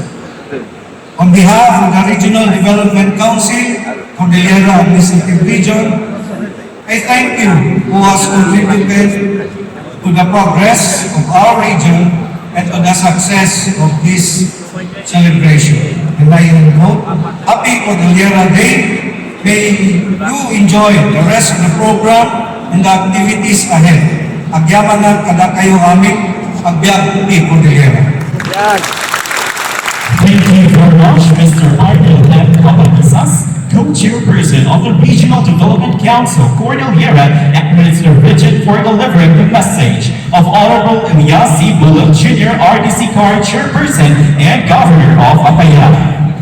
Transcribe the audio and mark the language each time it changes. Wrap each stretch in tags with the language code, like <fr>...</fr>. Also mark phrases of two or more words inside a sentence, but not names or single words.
<en>On behalf of the Regional Development Council, Cordillera Administrative Region, I thank you who has contributed to the progress of our region and to the success of this celebration. And I hope, happy Cordillera Day. May you enjoy the rest of the program and the activities ahead.</en> <ilo>Agyaman na kada kayo amin, agbyag ni Cordillera.</ilo> <en>Thank you very much, Mr. Michael M. Capanisas, co-chairperson of the Regional Development Council, Cordillera, and Minister Richard for delivering the message of Honorable Elias C. Bullock Jr., RDC Card Chairperson and Governor of Apayao.</en>